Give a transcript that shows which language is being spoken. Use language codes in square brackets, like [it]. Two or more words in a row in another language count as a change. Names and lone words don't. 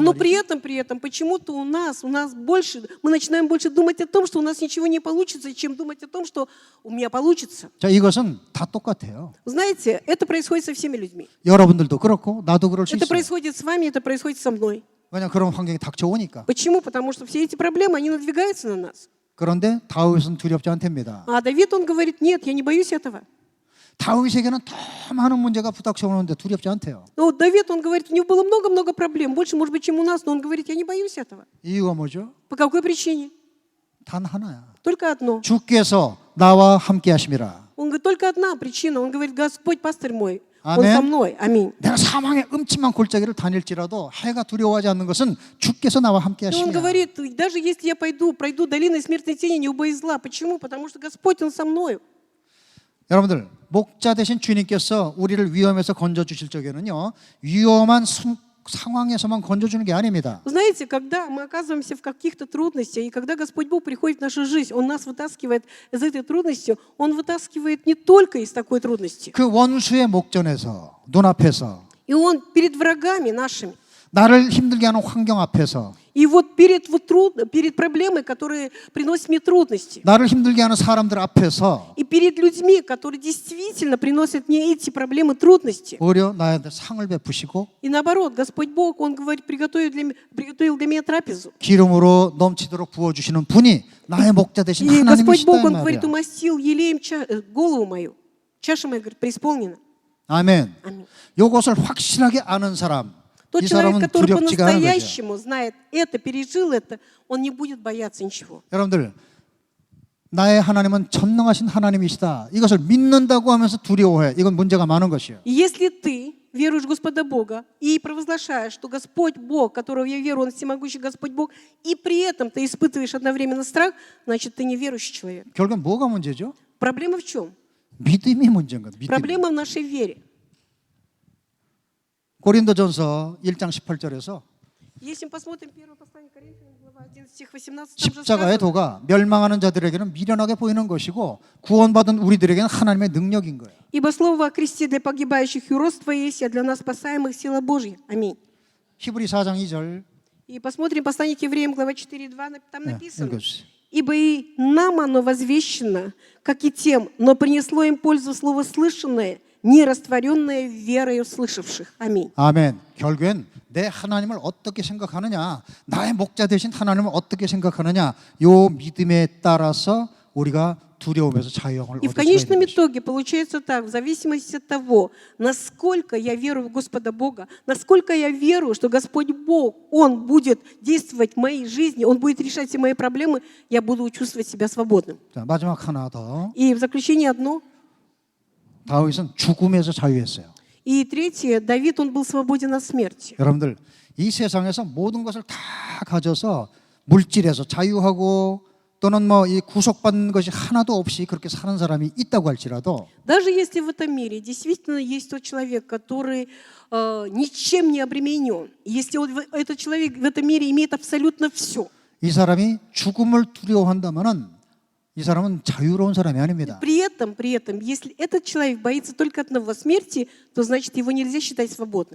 [ru] Но [ko] 말이죠. [ru] при этом почему-то у нас больше, мы начинаем больше думать о том, что у нас ничего не получится, чем думать о том, что у меня получится. [ko] 자, 이것은 다 똑같아요. [ru] Знаете, это происходит со всеми людьми. [ko] 여러분들도 그렇고 나도 그럴 수 [ru] Это [ko] 있어요. [ru] происходит с вами, это происходит со мной. [ko] 왜냐 그런 환경이 닥쳐오니까. [ru] Почему? Потому что все эти проблемы, они надвигаются на нас. [ko] 그런데 다윗은 두렵지 않답니다. [ru] А Давид, он говорит, нет, я не боюсь этого. [ko] 다윗에게는 더 많은 문제가 부닥쳐오는데 두렵지 않대요. [ru] Ну, Давид, он говорит, у него было много-много проблем, больше, может быть, чем у нас, но он говорит, я не боюсь этого. [ko] 이유가 뭐죠? [ru] По какой причине? [ko] 단 하나야. [ru] Только одно. [ko] 주께서 나와 함께 하심이라. [ru] Он говорит, только одна причина. Он говорит, Господь, пастырь мой, Он Аминь. со мной. Аминь. [ko] 내가 사망의 음침한 골짜기를 다닐지라도 해가 두려워하지 않는 것은 주께서 나와 함께 [ru] И он [ko] 하심이라. [ru] говорит, даже если я пройду долиной смертной тени, не убоюсь зла. Почему? Потому что Господь, Он со мною. [ko] 여러분들 목자 되신 주님께서 우리를 위험에서 건져주실 적에는요 위험한 상황에서만 건져주는 게 아닙니다. [ru] Знаете, когда мы оказываемся в каких-то трудностях, и когда Господь Бог приходит в нашу жизнь, Он нас вытаскивает из этой трудности, Он вытаскивает не только из такой трудности. [ko] 그 원수의 목전에서 눈앞에서 [ru] И Он перед врагами нашими. [ko] 나를 힘들게 하는 환경 앞에서 [ru] И вот перед проблемой, которые приносят мне трудности, [ko] 나를 힘들게 하는 사람들 앞에서 [ru] и перед людьми, которые действительно приносят мне эти проблемы, трудности. [ko] 오히려 나한테 상을 베푸시고 [ru] И наоборот, Господь Бог, Он говорит, приготовил для меня трапезу. [ko] 기름으로 넘치도록 부어주시는 분이 나의 목자 되신 [ru] И Господь [ko] 하나님이시다 [ru] Бог, [ko] 이 [ru] Он [ko] 말이야. [ru] говорит, умастил елеем голову мою. Чаша моя, говорит, преисполнена. [ko] 아멘. [ru] Аминь. [ko] 이것을 확실하게 아는 사람, [ru] Тот [ko] 이 [ru] человек, [ko] 사람은 [ru] который [ko] 두렵지가 않은 거죠. [ru] по-настоящему знает это, пережил это, он не будет бояться ничего. [ko] 여러분들 나의 하나님은 전능하신 하나님이시다. 이것을 믿는다고 하면서 두려워해. 이건 문제가 많은 것이에요. [ru] И если ты веруешь в Господа Бога и провозглашаешь, что Господь Бог, которого я верую, Он всемогущий Господь Бог, и при этом ты испытываешь одновременно страх, значит, ты неверующий человек. [ko] 결국 뭐가 문제죠? [ru] Проблема в чем? [ko] 믿음이 문제인 거예요. 믿음. [ru] Проблема в нашей вере. [ko] 고린도전서 1장 18절에서 [ru] Если мы посмотрим первое послание Коринфянам, глава 11, стих 18, там же [ko] 십자가의 [ru] сказано, [ko] 도가 멸망하는 자들에게는 미련하게 보이는 것이고 구원받은 우리들에게는 하나님의 능력인 거예요. [ru] ибо слово о кресте для погибающих юродство есть, а для нас спасаемых сила Божья. Аминь. [ko] 히브리 4장 2절 [ru] И посмотрим послание к евреям, глава 4:2, там написано, [ko] 읽어주세요. [ru] ибо и нам оно возвещено, как и тем, но принесло им пользу слово слышанное, не растворенное верою слышавших. Аминь. [ko] 아멘. 결국엔 내 하나님을 어떻게 생각하느냐, 나의 목자 되신 하나님을 어떻게 생각하느냐, 요 믿음에 따라서 우리가 두려움에서 자유형을 [ru] И в [ko] 얻을 수가 [ru] конечном [ko] 있는 것이죠. [ru] итоге получается так, в зависимости от того, насколько я верую в Господа Бога, насколько я верую, что Господь Бог, Он будет действовать в моей жизни, Он будет решать все мои проблемы, я буду чувствовать себя свободным. [ko] 자, 마지막 하나 더. [ru] И в заключение одно. [ko] 다윗은 죽음에서 자유했어요. [ru] И третье, Давид, он был свободен от смерти. [ko] 여러분들 이 세상에서 모든 것을 다 가져서 물질에서 자유하고 또는 뭐 이 구속받는 것이 하나도 없이 그렇게 사는 사람이 있다고 할지라도 [ru] Даже если в этом мире действительно есть тот человек, который ничем не обременен, если этот человек в этом мире имеет абсолютно все, [ko] 이 사람이 죽음을 두려워한다면은 이 사람은 자유로운 사람이 아닙니다. [ru] при этом, если этот человек боится только одного смерти, то значит его нельзя считать свободным.